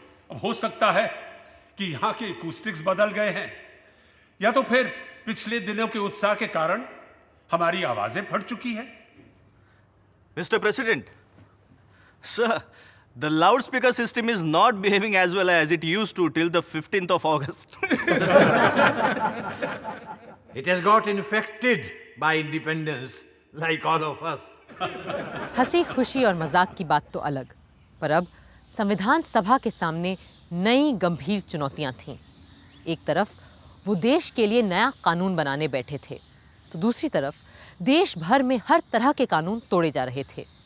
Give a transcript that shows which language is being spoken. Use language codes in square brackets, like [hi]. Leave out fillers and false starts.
[hi] अब हो सकता है कि यहां के एकूस्टिक्स बदल गए हैं, या तो फिर पिछले दिनों के उत्साह के कारण हमारी आवाजें फट चुकी हैं। [en] Mr. President, sir, the loudspeaker system is not behaving as well as it used to till the 15th of August. It has got infected by independence like all of us. [hi] हंसी खुशी और मजाक की बात तो अलग, पर अब संविधान सभा के सामने नई गंभीर चुनौतियां थीं। एक तरफ वो देश के लिए नया कानून बनाने बैठे थे, तो दूसरी तरफ देश भर में हर तरह के कानून तोड़े जा रहे थे।